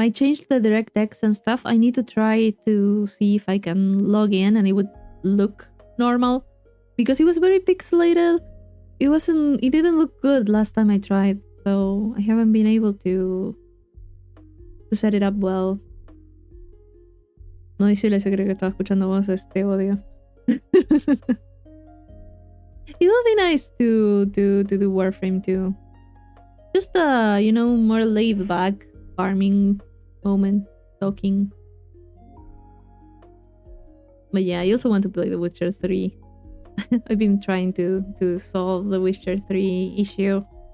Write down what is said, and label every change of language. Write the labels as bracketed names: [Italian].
[English] I changed the DirectX and stuff. I need to try to see if I can log in and it would look normal. Because it was very pixelated. It didn't look good last time I tried. So I haven't been able to set it up well. [Spanish] No, y si se cree que estaba escuchando voces, te odio. [English] It would be nice to do Warframe too. Just more laid back farming moment, talking. But yeah, I also want to play The Witcher 3. I've been trying to solve the Witcher 3 issue.